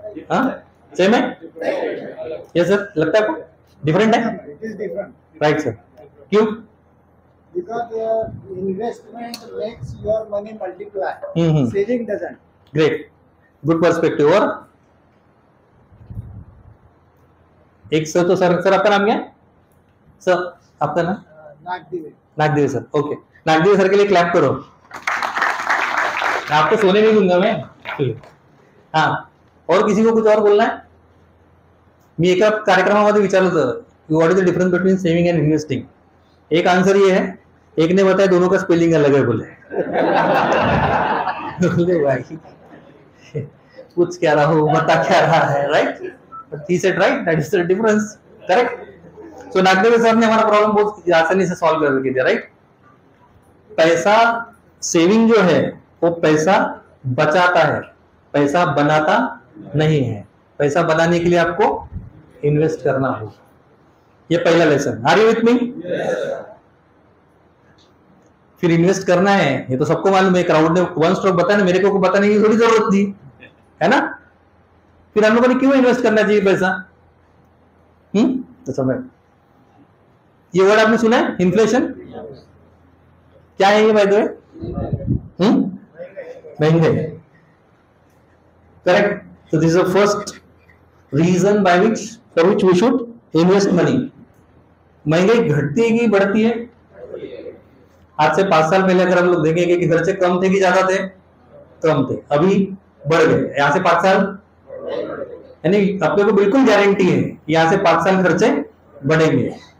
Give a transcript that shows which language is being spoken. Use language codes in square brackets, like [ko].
[hi] हाँ सेम है? Yes sir, लगता है आपको डिफरेंट है? राइट सर, क्यों? [en] Because investment makes your money multiply. Saving doesn't. Great, good perspective। [hi] और एक सर, तो सर आपका नाम क्या है? सर आपका नाम? Nagdive. Nagdev sir, okay. Nagdev sir के लिए क्लैप करो। आपको सोने नहीं दूंगा मैं। हाँ, और किसी को कुछ और बोलना है? [mr] मी एका कार्यक्रमामध्ये विचारलं होतं की [en] What is the difference between saving and investing. [hi] एक आंसर ये है, एक ने बताया दोनों का स्पेलिंग अलग है, बोले बोले भाई कुछ क्या रहा हो, बता क्या रहा है, right? [en] He said right, that is the difference, correct. [hi] So Nagdev sir ने हमारा प्रॉब्लम बहुत आसानी से सॉल्व कर दिया, राइट। पैसा सेविंग जो है वो पैसा बचाता है, पैसा बनाता नहीं है। पैसा बनाने के लिए आपको इन्वेस्ट करना होगा, ये पहला lesson. [en] Are you with me? [hi] फिर इन्वेस्ट करना है, ये तो सबको मालूम है, क्राउड ने वन स्ट्रोक बताया ना, मेरे को बताने की थोड़ी जरूरत थी, है ना। फिर हम लोगों ने क्यों इन्वेस्ट करना चाहिए पैसा? तो समय, ये वर्ड आपने सुना है, इन्फ्लेशन क्या है ये [en] By the way? [hi] महंगाई, correct. [en] So this is the first reason by which for which we should invest money। [hi] महंगाई घटती है कि बढ़ती है? आज से 5 साल पहले अगर हम लोग देखेंगे कि खर्चे कम थे कि ज्यादा थे? कम थे, अभी बढ़ गए। यहाँ से 5 साल, यानी अपने को बिल्कुल गारंटी है कि यहाँ से 5 साल खर्चे बढ़ेंगे।